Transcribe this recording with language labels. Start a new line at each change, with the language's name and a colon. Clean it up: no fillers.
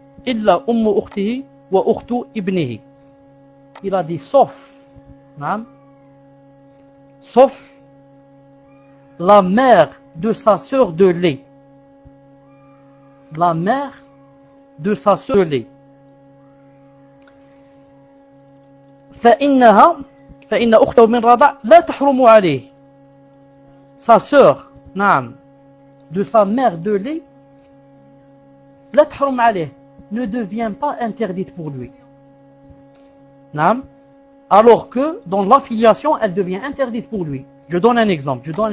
Arabic: Illa ummu ukhtihi wa ukhtu ibnihi.
French: Il a dit sauf, naam, sauf la mère de sa sœur de lait. La mère de sa sœur de lait.
Arabic: فإن أخته من رضع لا تحرم عليه.
French: Sa sœur, نعم, de sa mère de lait,
Arabic: لا تحرم عليه,
French: ne devient pas interdite pour lui. نعم, alors que dans l'affiliation, elle devient interdite pour lui. Je donne un exemple.